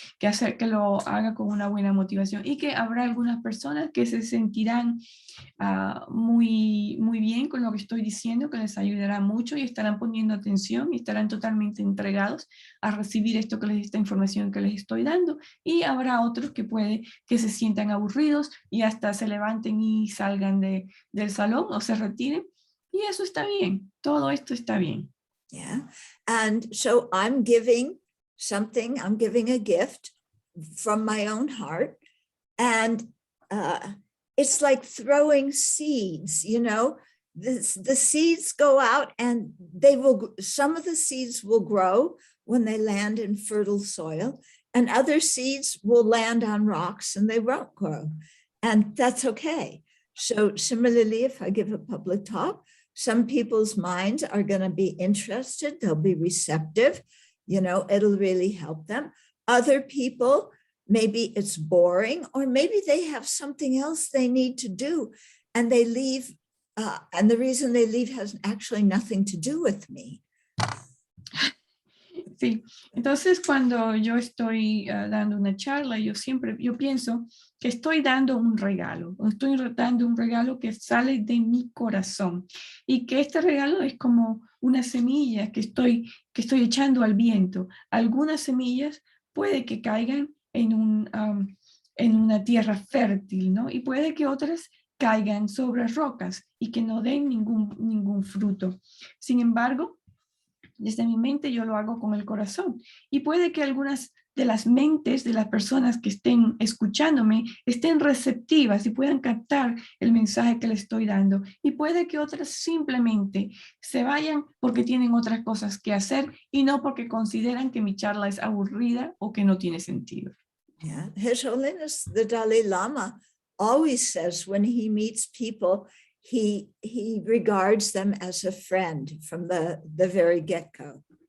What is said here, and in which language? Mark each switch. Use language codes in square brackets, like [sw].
[es] Que lo haga con una buena motivación y que habrá algunas personas que se sentirán muy bien con lo que estoy diciendo, que les ayudará mucho y estarán poniendo atención y estarán totalmente entregados a recibir esta información que les estoy dando, y habrá otros que puede que se sientan aburridos y hasta se levanten y salgan del salón o se retiren, y eso está bien, todo esto está bien. [en] Yeah. And so I'm giving a gift from my own heart. And it's like throwing seeds, you know, the seeds go out and some of the seeds will grow when they land in fertile soil, and other seeds will land on rocks and they won't grow. And that's okay. So similarly, if I give a public talk, some people's minds are going to be interested, they'll be receptive, you know, it'll really help them. Other people, maybe it's boring, or maybe they have something else they need to do and they leave, and the reason they leave has actually nothing to do with me. [es] Sí, entonces cuando yo estoy dando una charla, yo pienso que estoy dando un regalo que sale de mi corazón, y que este regalo es como una semilla que estoy echando al viento. Algunas semillas puede que caigan en una tierra fértil, ¿no? Y puede que otras caigan sobre rocas y que no den ningún fruto. Sin embargo, desde mi mente yo lo hago con el corazón, y puede que algunas de las mentes de las personas que estén escuchándome estén receptivas y puedan captar el mensaje que les estoy dando, y puede que otras simplemente se vayan porque tienen otras cosas que hacer y no porque consideran que mi charla es aburrida o que no tiene sentido. [en] Yeah, His Holiness the Dalai Lama always says when he meets people, he regards them as a friend from the very get-go.